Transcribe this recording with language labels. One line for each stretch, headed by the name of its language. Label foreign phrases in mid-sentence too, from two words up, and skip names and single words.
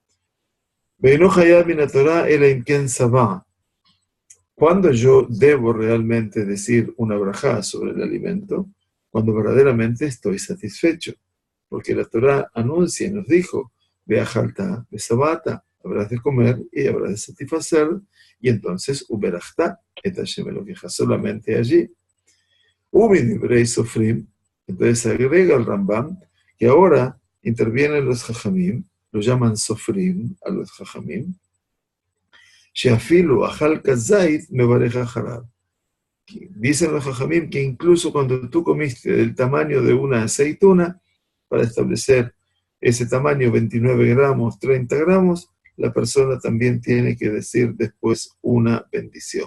Spanish: ¿Cuándo yo debo realmente decir una brajá sobre el alimento? Cuando verdaderamente estoy satisfecho. Porque la Torah anuncia y nos dijo,
Hebrew: ואכלת ושבעת,
Spanish: habrás de comer y habrás de satisfacer, y entonces,
Hebrew: וברכת את השם אלוקיך,
Spanish: solamente allí.
Hebrew: ומדברי סופרים,
Spanish: entonces agrega el Rambam, que ahora intervienen los Jajamim, lo llaman Sofrim a los Jajamim,
Hebrew: שאפילו אכל כזית מברך הרב.
Spanish: Dicen los Jajamim que incluso cuando tú comiste del tamaño de una aceituna, para establecer ese tamaño, 29 gramos, 30 gramos, la persona también tiene que decir después una bendición.